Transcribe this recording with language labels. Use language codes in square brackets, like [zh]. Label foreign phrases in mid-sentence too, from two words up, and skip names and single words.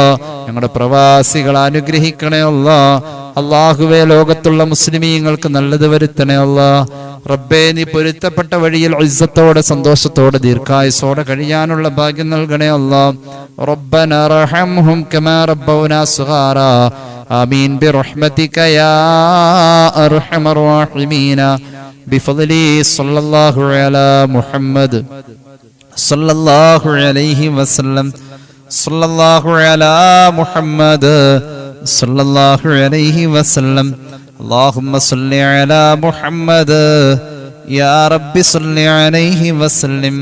[ml] ഞങ്ങളുടെ പ്രവാസികളെ അനുഗ്രഹിക്കണേ അല്ലാ. അല്ലാഹുവേ, ലോകത്തുള്ള മുസ്ലിമീങ്ങൾക്ക് നല്ലത് വരുത്തണേ അല്ലാ. റബ്ബേ, നീ പൊരുത്തപ്പെട്ട വഴിയിൽ ഇസ്സത്തോടെ സന്തോഷത്തോടെ ദീർഘായുസോടെ കഴിയാനുള്ള ഭാഗ്യം നൽകണേ അല്ലാ. [ar] ربنا ارحمهم كما ربونا صغارا. آمين برحمتك يا أرحم الراحمين بفضل صلى الله على محمد صلى الله عليه وسلم صلى الله على محمد صلى الله عليه وسلم اللهم صل على محمد يا رب صل عليه وسلم.